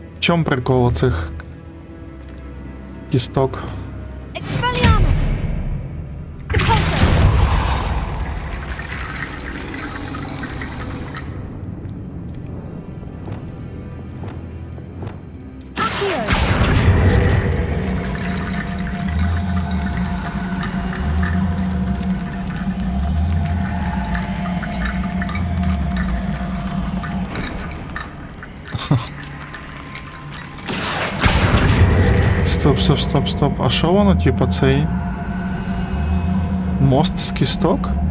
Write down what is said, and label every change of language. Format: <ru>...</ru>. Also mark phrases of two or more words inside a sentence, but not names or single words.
<uk>чому прикол цих кісток? Expelliarmus! Depulso! Accio! Стоп. А що воно, типа, цей мост з кісток?</uk>